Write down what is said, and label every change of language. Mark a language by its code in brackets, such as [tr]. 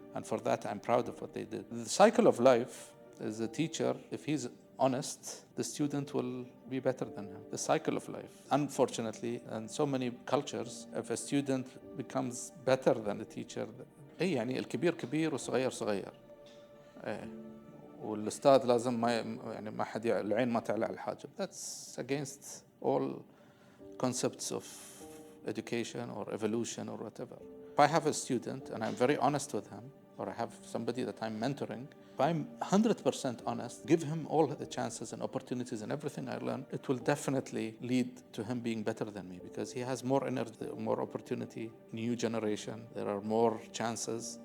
[en] And for that, I'm proud of what they did. The cycle of life is a teacher, if he's honest, the student will be better than him. The cycle of life. Unfortunately, in so many cultures, if a student becomes better than the teacher, [ar] يعني الكبير كبير والصغير صغير. والاستاذ لازم ما حد العين ما تعلى على الحاجب. [en] That's against all concepts of education or evolution or whatever. If I have a student and I'm very honest with him, or I have somebody that I'm mentoring, if I'm 100% honest, give him all the chances and opportunities and everything I learn, it will definitely lead to him being better than me because he has more energy, more opportunity, new generation, there are more chances.